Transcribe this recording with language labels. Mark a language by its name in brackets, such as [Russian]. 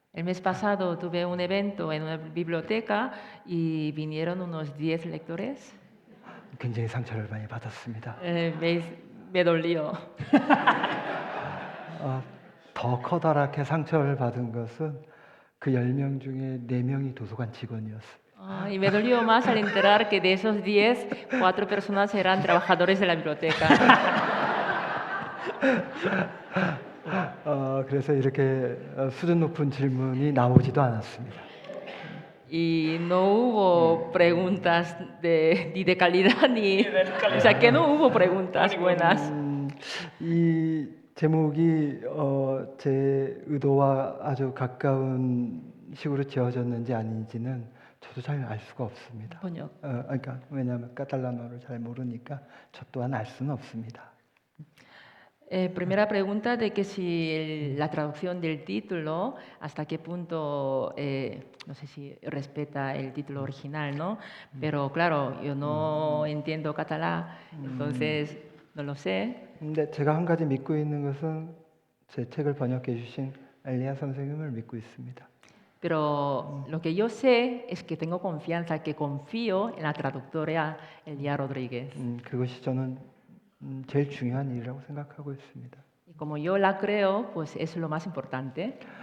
[Spanish] El mes pasado tuve un evento en una biblioteca y vinieron unos 10 lectores. [Korean] 굉장히 상처를 많이 받았습니다. [Spanish] Me dolió. [Korean] 더 커다랗게 상처를 받은 것은 그 10명 중에 4명이 도서관 직원이었습니다. [Spanish] Y me dolió más al enterar que de esos 10, 4 personas eran trabajadores de la biblioteca. [Korean] 그래서 이렇게 수준 높은 질문이 나오지도 않았습니다. [Spanish] Y no hubo preguntas ni de calidad ni... O sea, que no hubo preguntas buenas. [Korean] 이 제목이 제 의도와 아주 가까운 식으로 지어졌는지 아닌지는 저도 잘 알 수가 없습니다. [Spanish] Coño. [Korean] 그러니까 왜냐하면 카탈라노를 잘 모르니까 저 또한 알 수는 없습니다. [Spanish] Primera pregunta de que si la traducción del título, hasta qué punto, no sé si respeta el título original, ¿no? Pero claro, yo no entiendo catalán, entonces no lo sé. [Korean] 근데 제가 한 가지 믿고 있는 것은 제 책을 번역해 주신 엘리아 선생님을 믿고 있습니다. [Spanish] Pero lo que yo sé es que tengo confianza, que confío en la traductora Elia Rodríguez. [Korean] 그것이 저는 제일 중요한 일이라고 생각하고 있습니다. [Spanish] Y como yo la creo, pues es lo más importante.